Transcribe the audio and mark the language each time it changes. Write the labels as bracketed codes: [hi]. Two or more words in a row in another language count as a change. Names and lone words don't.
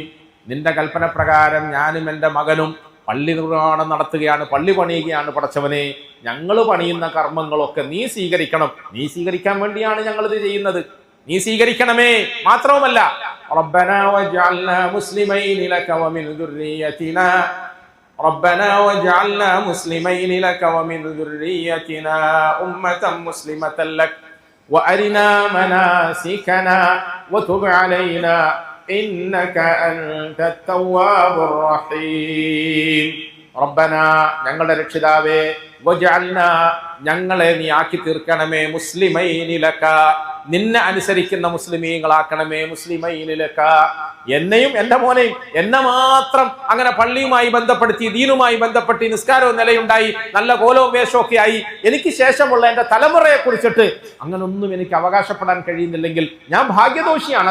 [ml] നിന്റെ കൽപ്പന പ്രകാരം ഞാനും എൻ്റെ മകനും പള്ളി നിർമ്മാണം നടത്തുകയാണ്, പള്ളി പണിയുകയാണ്. പടച്ചവനെ, ഞങ്ങൾ പണിയുന്ന കർമ്മങ്ങളൊക്കെ നീ സ്വീകരിക്കണം. നീ സ്വീകരിക്കാൻ വേണ്ടിയാണ് ഞങ്ങളിത് ചെയ്യുന്നത്. നീ സ്വീകരിക്കണമേ. മാത്രവുമല്ല, [ar] ربنا واجعلنا مسلمين لك ومن ذريتنا ربنا واجعلنا مسلمين لك ومن ذريتنا أمة مسلمة لك وأرنا مناسكنا وتب علينا إنك أنت التواب الرحيم ربنا [ml] ഞങ്ങളുടെ രക്ഷിതാവേ [ar] വജഅൽനാ ഞങ്ങളെ [ml] നീ ആക്കി തീർക്കണമേ [ar] مسلمين لك [ml] നിന്നെ അനുസരിക്കുന്ന മുസ്ലിമീങ്ങളാക്കണമേ [ar] مسلمين لك [ml] എന്നെയും എൻ്റെ മോനെയും എന്നെ മാത്രം അങ്ങനെ പള്ളിയുമായി ബന്ധപ്പെടുത്തി ദീനുമായി ബന്ധപ്പെട്ട് നിസ്കാരവും നിലയുണ്ടായി നല്ല കോലവും വേഷവും ഒക്കെ ആയി എനിക്ക് ശേഷമുള്ള എൻ്റെ തലമുറയെ കുറിച്ചിട്ട് അങ്ങനെ ഒന്നും എനിക്ക് അവകാശപ്പെടാൻ കഴിയുന്നില്ലെങ്കിൽ ഞാൻ ഭാഗ്യദോഷിയാണ്.